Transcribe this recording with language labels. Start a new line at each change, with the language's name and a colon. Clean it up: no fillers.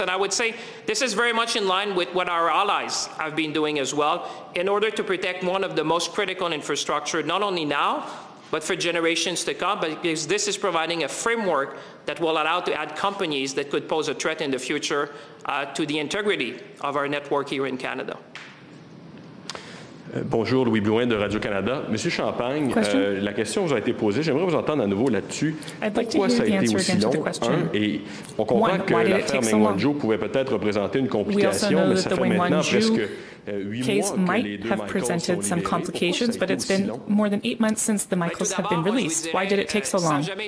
English: And I would say this is very much in line with what our allies have been doing as well in order to protect one of the most critical infrastructure, not only now, but for generations to come, because this is providing a framework that will allow to add companies that could pose a threat in the future to the integrity of our network here in Canada.
French: Bonjour, Louis Blouin de Radio-Canada. Monsieur Champagne, la question vous a été posée. J'aimerais vous entendre à nouveau là-dessus. Pourquoi ça a été aussi long? Et on comprend que l'affaire Meng Wanzhou pouvait peut-être représenter une complication, mais ça fait maintenant presque 8 mois que les deux Michaels sont libérés.
English: But it's been more than 8 months since the Michaels have been released. Why did it take so long?